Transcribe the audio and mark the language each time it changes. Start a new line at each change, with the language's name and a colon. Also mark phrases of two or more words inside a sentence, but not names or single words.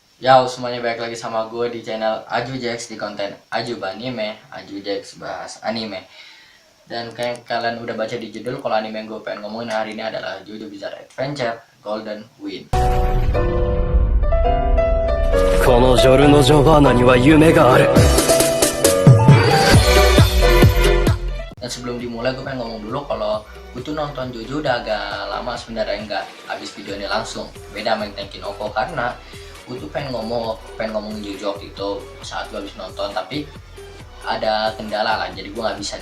Indonesian: Yo semuanya, balik lagi sama gue di channel Aju Jax di konten Aju Anime. Aju Jax bahas anime. Dan kayak kalian udah baca di judul, kalau anime yang gue pengen ngomongin hari ini adalah JoJo Bizarre Adventure Golden Wind.
Japanese: このジョルノ・ジョバーナには夢がある。
Indonesian: Dan sebelum dimulai gue pengen ngomong dulu kalau gue tuh nonton JoJo udah agak lama sebenarnya, nggak habis video ini langsung. Beda sama Tenkin Oko, karena gue tuh pengen ngomongin JoJo waktu itu saat gue habis nonton, tapi ada kendala lah, jadi gue nggak bisa.